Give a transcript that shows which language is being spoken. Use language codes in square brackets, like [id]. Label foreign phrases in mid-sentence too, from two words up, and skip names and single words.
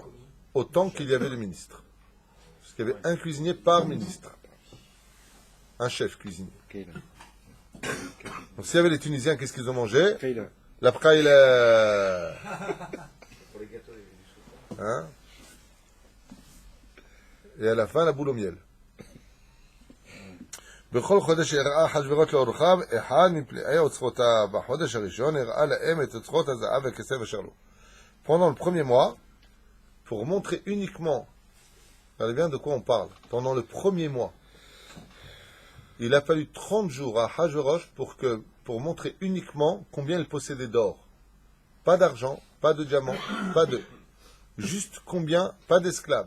[fr] Autant qu'il y avait de ministres. Parce qu'il y avait un cuisinier par ministre. Un chef cuisinier. Donc s'il y avait les Tunisiens, qu'est-ce qu'ils ont mangé? La praïla. Pour les gâteaux, il y avait du sucre. Hein? Et à la fin, la boule au miel. [he] בכל חודש הראה אחשוורוש לאורחיו אחד מפלאי אוצרותיו. בחודש הראשון הראה להם את אוצרות הזהב והכסף אשר לו. [fr] Pendant le premier mois, pour montrer uniquement Regardez bien de quoi on parle. Pendant le premier mois, il a fallu 30 jours à Hachvérosh pour montrer uniquement combien il possédait d'or. Pas d'argent, pas de diamant, pas de... Juste combien, pas d'esclaves.